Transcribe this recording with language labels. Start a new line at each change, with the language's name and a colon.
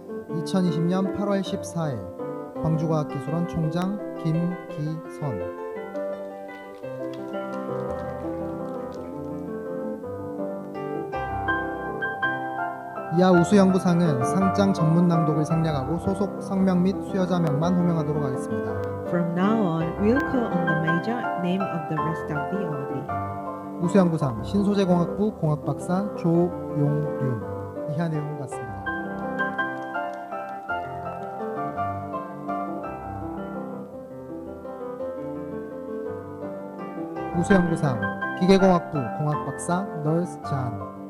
Korean: 2020년 8월 14일 광주과학기술원 총장 김기선. 이하 우수연구상은 상장 전문 낭독을 생략하고 소속 성명 및 수여자명만 호명하도록 하겠습니다.
English: From now on, we'll call on the major name of the rest of the awardee.
Korean: 우수연구상 신소재공학부 공학박사 조용륜. 이하 내용은 같습니다. 우수연구상 기계공학부 공학박사 널스 잔.